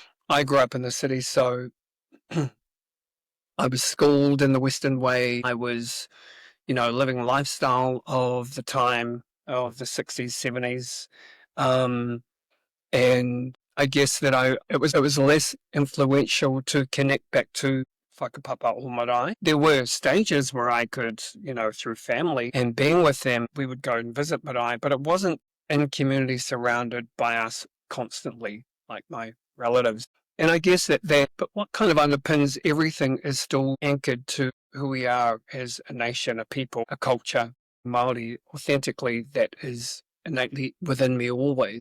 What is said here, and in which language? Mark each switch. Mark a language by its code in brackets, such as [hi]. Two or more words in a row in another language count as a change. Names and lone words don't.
[en] I grew up in the city, so I was schooled in the Western way. I was, living a lifestyle of the time of the 60s, 70s. And I guess that it was less influential to connect back to [mi] whakapapa o marae. [en] There were stages where I could, through family and being with them, we would go and visit marae, but it wasn't in community surrounded by us constantly, like my relatives. And I guess but what kind of underpins everything is still anchored to who we are as a nation, a people, a culture, Māori, authentically, that is innately within me always.